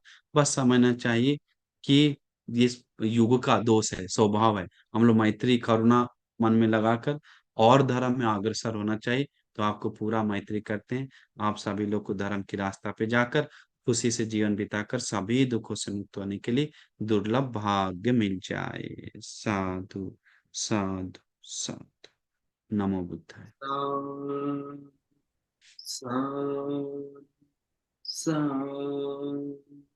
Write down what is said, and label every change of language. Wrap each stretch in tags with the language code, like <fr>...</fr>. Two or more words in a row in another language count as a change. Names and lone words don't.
<hi>बस समझना चाहिए कि ये युग का दोष है, स्वभाव है। हम लोग मैत्री करुणा मन में लगाकर और धर्म में अग्रसर होना चाहिए। तो आपको पूरा मैत्री करते हैं, आप सभी लोग को धर्म की रास्ता पे जाकर खुशी से जीवन बिताकर सभी दुखों से मुक्त होने के लिए दुर्लभ भाग्य मिल जाए।</hi> <pi>साधु साधु साधु। नमो बुद्धाय। सा, सा, सा।</pi>